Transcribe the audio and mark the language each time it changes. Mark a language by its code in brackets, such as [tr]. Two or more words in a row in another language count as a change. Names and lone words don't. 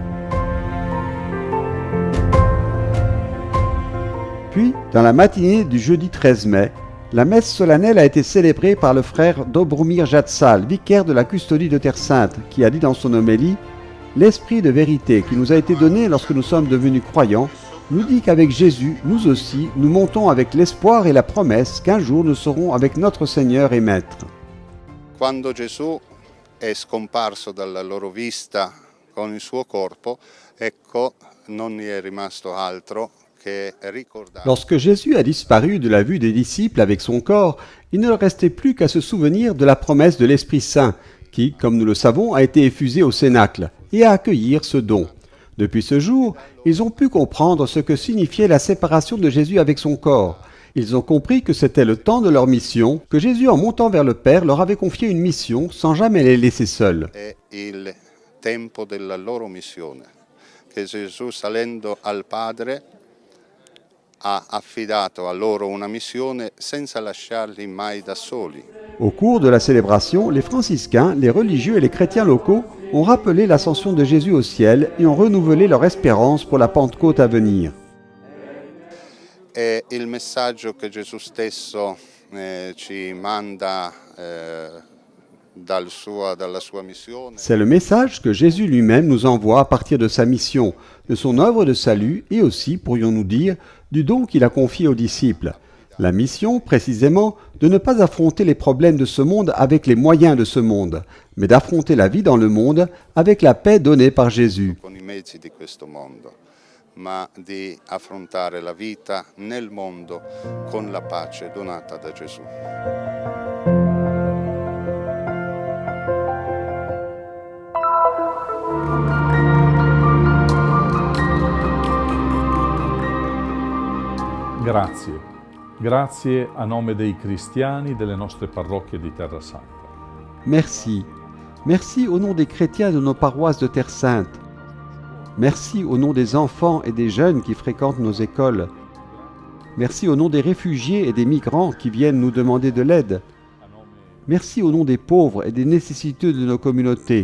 [fr] Puis, dans la matinée du jeudi 13 mai, la messe solennelle a été célébrée par le frère Dobromir Jatsal, vicaire de la custodie de Terre Sainte, qui a dit dans son homélie « L'esprit de vérité qui nous a été donné lorsque nous sommes devenus croyants nous dit qu'avec Jésus, nous aussi, nous montons avec l'espoir et la promesse qu'un jour nous serons avec notre Seigneur et Maître. » [it] Quando Gesù è scomparso dalla loro vista con il suo corpo, ecco, non gli è rimasto altro che ricordare. [fr] Lorsque Jésus a disparu de la vue des disciples avec son corps, il ne leur restait plus qu'à se souvenir de la promesse de l'Esprit Saint, qui, comme nous le savons, a été effusé au Cénacle, et à accueillir ce don. Depuis ce jour, ils ont pu comprendre ce que signifiait la séparation de Jésus avec son corps. Ils ont compris que c'était le temps de leur mission, que Jésus, en montant vers le Père, leur avait confié une mission sans jamais les laisser seuls. [it] È il tempo della loro missione, che Gesù salendo al Padre ha affidato a loro una missione senza lasciarli mai da soli. [fr] Au cours de la célébration, les franciscains, les religieux et les chrétiens locaux ont rappelé l'ascension de Jésus au ciel et ont renouvelé leur espérance pour la Pentecôte à venir. [it] È il messaggio che Gesù stesso ci manda dalla sua missione. [fr] C'est le message que Jésus lui-même nous envoie à partir de sa mission, de son œuvre de salut et aussi, pourrions-nous dire, du don qu'il a confié aux disciples. La mission, précisément, de ne pas affronter les problèmes de ce monde avec les moyens de ce monde, mais d'affronter la vie dans le monde avec la paix donnée par Jésus. [it] Con i mezzi di questo mondo, ma di affrontare la vita nel mondo con la pace donata da Gesù. Grazie. Grazie a nome dei cristiani delle nostre parrocchie di Terra Santa. [fr] Merci. Merci au nom des chrétiens de nos paroisses de Terre Sainte. Merci au nom des enfants et des jeunes qui fréquentent nos écoles. Merci au nom des réfugiés et des migrants qui viennent nous demander de l'aide. Merci au nom des pauvres et des nécessiteux de nos communautés.